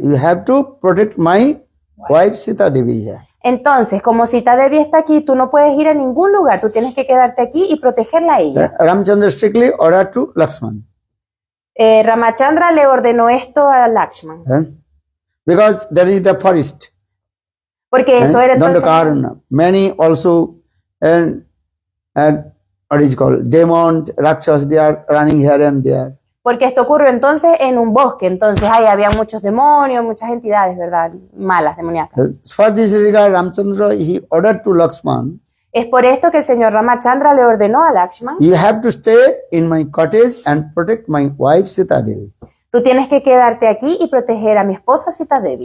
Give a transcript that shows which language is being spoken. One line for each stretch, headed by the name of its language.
English: You have to protect my wife Sita Devi here.
Spanish: Entonces, como Sita Devi está aquí, tú no puedes ir a ningún lugar, tú tienes que quedarte aquí y protegerla a ella.
English: Ramchandra strictly ordered to Lakshman.
Spanish: Ramachandra le ordenó esto a Lakshman,
English: Because there is the forest.
Spanish: porque eso era entonces, Dandakarana.
English: Many also, and what is called, demon, Rakshas, they are running here and there.
Spanish: porque esto ocurrió entonces en un bosque, entonces ahí había muchos demonios, muchas entidades, ¿verdad? Malas, demoníacas.
English: For this regard, Ramchandra, he ordered to Lakshman,
Spanish: Es por esto que el señor Ramachandra le ordenó a Lakshman,
English: you have to stay in my cottage and protect my wife Sita Devi.
Spanish: tú tienes que quedarte aquí y proteger a mi esposa Sita Devi.